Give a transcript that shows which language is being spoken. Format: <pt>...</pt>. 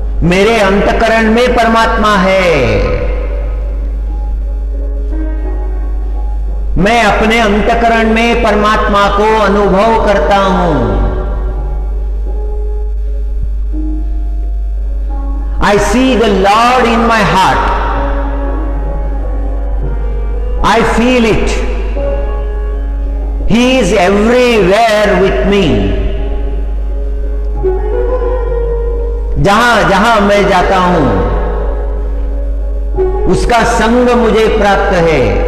<hi>मेरे अंतकरण में परमात्मा है, मैं अपने अंतकरण में परमात्मा को अनुभव करता हूं।</hi> <en>I see the Lord in my heart. I feel it. He is everywhere with me.</en> <hi>जहां जहां मैं जाता हूं उसका संग मुझे प्राप्त है।</hi>